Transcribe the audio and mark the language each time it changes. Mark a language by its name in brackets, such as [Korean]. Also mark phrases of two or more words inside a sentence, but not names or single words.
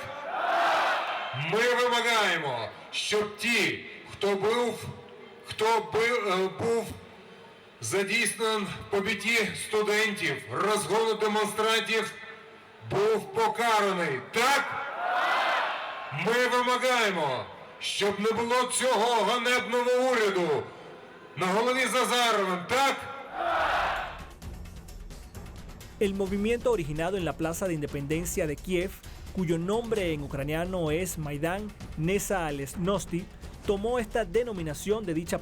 [Ukrainian] Ми вимагаємо, щоб ті, хто був задійснений в побитті студентів, розгону демонстрантів, був покараний. Так? Ми вимагаємо, щоб не було цього ганебного уряду на голові з Азаровим. Так? [Spanish] El movimiento originado en la Plaza de Independencia de Kiev, cuyo nombre en ucraniano es Maidan Nezahalezhnosti, tomó esta denominación de dicha